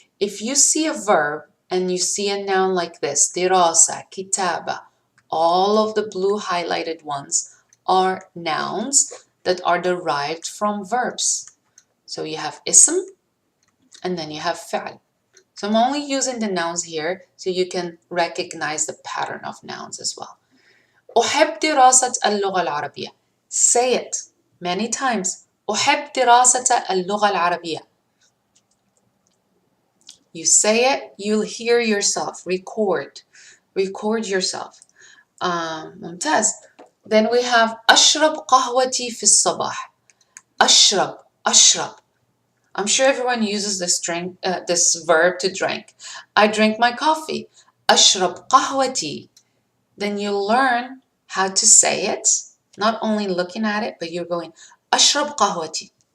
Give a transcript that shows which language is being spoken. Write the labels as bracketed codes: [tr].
[en] If you see a verb and you see a noun like this, دراسة, كتابة, all of the blue highlighted ones are nouns that are derived from verbs. So you have اسم, and then you have فعل. So I'm only using the nouns here so you can recognize the pattern of nouns as well. [ar] أحب دراسة اللغة العربية. [en] Say it many times. [ar] أحب دراسة اللغة العربية. [en] You say it, you'll hear yourself. Record yourself. [ar] ممتاز. [en] Then we have [ar] أشرب قهوتي في الصباح. أشرب. [en] I'm sure everyone uses this verb to drink. I drink my coffee. [ar] أشرب قهوتي. [en] Then you learn how to say it, not only looking at it, but you're going [ar] أشرب قهوتي.